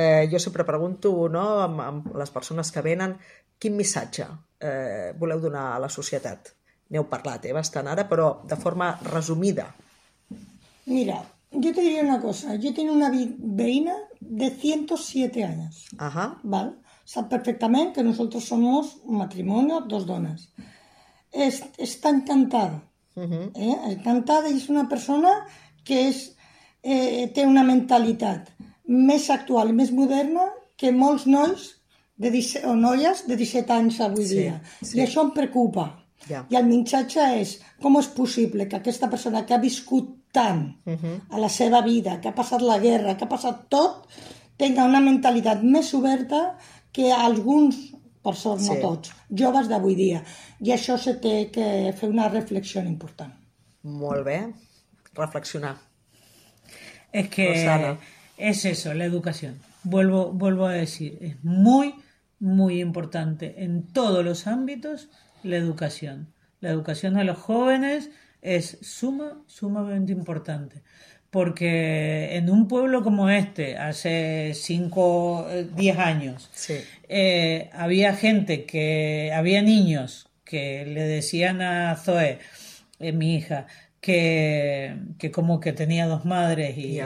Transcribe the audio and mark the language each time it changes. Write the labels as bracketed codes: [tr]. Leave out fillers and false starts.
[ca] Jo sempre pregunto, no, amb les persones que venen, quin missatge voleu donar a la societat? N'heu parlat, bastant ara, però de forma resumida. [es] Mira, yo te diría una cosa. Yo tengo una veïna de 107 años, ¿vale? Sabe perfectamente que nosotros somos un matrimonio, dos donas. Está encantada, ¿eh? Encantada, y es una persona que tiene una mentalidad más actual y más moderna que [ca] molts nois de 17, o noies de 17 anys avui [es] Sí, [ca] dia. Y sí. això em preocupa. I Ja. el missatge és, com és possible que aquesta persona que ha viscut tant a la seva vida, que ha passat la guerra, que ha passat tot, tenga una mentalitat més oberta que alguns, per sort no Sí. tots, joves d'avui dia. I això se té que fer una reflexió important. Molt bé. Reflexionar. És que Rosana. és eso, la educació. [es] Vuelvo a decir, [ca] és molt, molt important en tots els àmbits la educació. [es] La educació a los jóvenes es sumamente importante, porque en un pueblo como este, hace 5, 10 años, Sí. había gente que, había niños que le decían a Zoe, mi hija, que como que tenía dos madres y